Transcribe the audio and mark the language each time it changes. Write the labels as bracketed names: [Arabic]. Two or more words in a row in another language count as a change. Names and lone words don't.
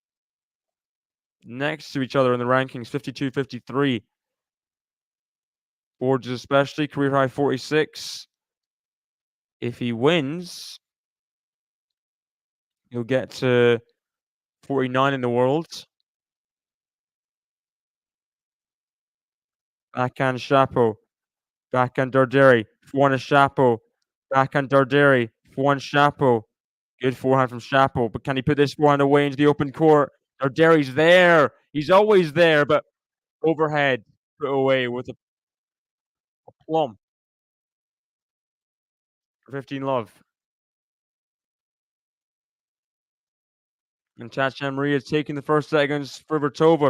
[English] Next to each other in the rankings, 52, 53. Borges especially, career high 46. If he wins, he'll get to 49 in the world. Backhand Shapo. Backhand Darderi. Forehand is Shapo. Backhand Darderi. Forehand Shapo. Good forehand from Shapo, but can he put this forehand away into the open court? Darderi's there. He's always there, but overhead put away with a plump for 15 love. And Chacham Maria is taking the first seconds for Virtova.